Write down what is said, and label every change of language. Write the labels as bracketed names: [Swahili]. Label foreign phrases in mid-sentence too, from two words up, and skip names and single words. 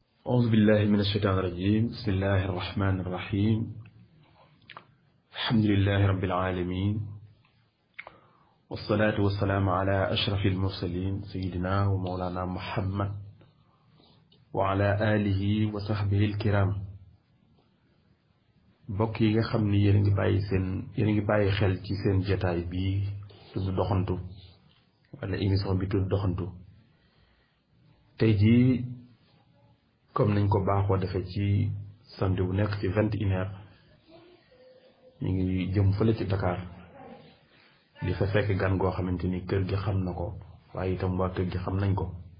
[Arabic] أعوذ بالله من الشيطان الرجيم بسم الله الرحمن الرحيم الحمد لله رب العالمين والصلاة والسلام على أشرف المرسلين سيدنا ومولانا محمد وعلى آله وصحبه الكرام [Wolof] mbokk yi nga xam ni yéen a ngi bàyyi xel ci seen jataay bi tudd doxantu wala émission bi tudd doxantu tey jii comme nañ ko baaxoo defee ci samedi bu nekk ci 21h ñu ngi jëm fële ci Dakar di fa fekk gan goo xamante ni kër gi xam na ko waaye itam waa kër gi xam nañ ko